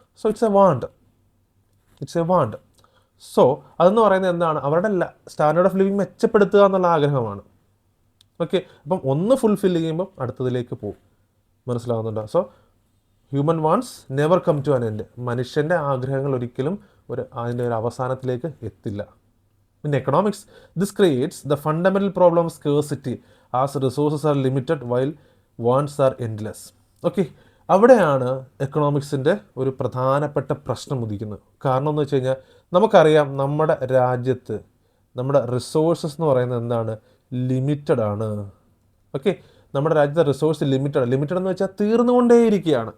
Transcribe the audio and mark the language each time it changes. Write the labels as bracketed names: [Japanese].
[English] So it's a want. So [Malayalam] അതെന്ന് പറയുന്നത് എന്താണ്? അവരുടെ സ്റ്റാൻഡേർഡ് ഓഫ് ലിവിങ് മെച്ചപ്പെടുത്തുക എന്നുള്ള ആഗ്രഹമാണ്. ഓക്കെ, അപ്പം ഒന്ന് ഫുൾഫിൽ ചെയ്യുമ്പം അടുത്തതിലേക്ക് പോകും. മനസ്സിലാവുന്നുണ്ടോ? [English] So human wants never come to an end. [Malayalam] മനുഷ്യൻ്റെ ആഗ്രഹങ്ങൾ ഒരിക്കലും അതിൻ്റെ ഒരു അവസാനത്തിലേക്ക് എത്തില്ല. [English] In economics, this creates the fundamental problem of scarcity as resources are limited while wants are endless. [Malayalam] Okay, അവിടെയാണ് എക്കണോമിക്സിൻ്റെ ഒരു പ്രധാനപ്പെട്ട പ്രശ്നം ഉദിക്കുന്നത്. കാരണം എന്ന് വെച്ച് കഴിഞ്ഞാൽ നമുക്കറിയാം, നമ്മുടെ രാജ്യത്ത് നമ്മുടെ റിസോഴ്സസ് എന്ന് പറയുന്നത് എന്താണ്? ലിമിറ്റഡ് ആണ്. ഓക്കെ, നമ്മുടെ രാജ്യത്തെ റിസോഴ്സ് ലിമിറ്റഡ് എന്ന് വെച്ചാൽ തീർന്നുകൊണ്ടേയിരിക്കുകയാണ്.